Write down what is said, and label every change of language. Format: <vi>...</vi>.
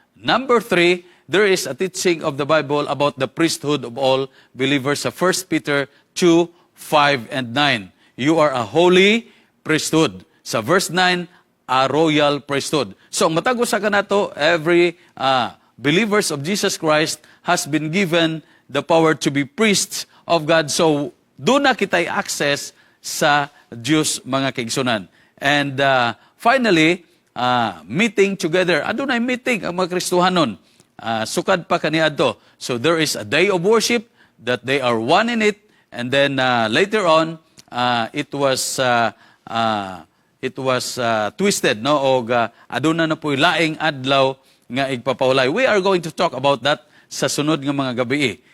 <en>Number 3, there is a teaching of the Bible about the priesthood of all believers sa 1 Peter 2, 5, and 9. You are a holy priesthood. Sa verse 9, a royal priesthood.</en> <ceb>So, matagos sa kanato,</ceb> <en>every believers of Jesus Christ has been given the power to be priests of God.</en> <ceb>So, doon na kita'y access sa Diyos mga kaigsunan.</ceb> <en>And finally, meeting together.</en> <ceb>Adunay meeting ang mga Kristohanon. Sukad pa kaniadto.</ceb> <en>So, there is a day of worship that they are one in it. And then later on, it was twisted, no?</en> <ceb>O aduna na po'y laing adlaw nga igpapaulay.</ceb> <en>We are going to talk about that</en> <ceb>sa sunod nga mga gabi.</ceb>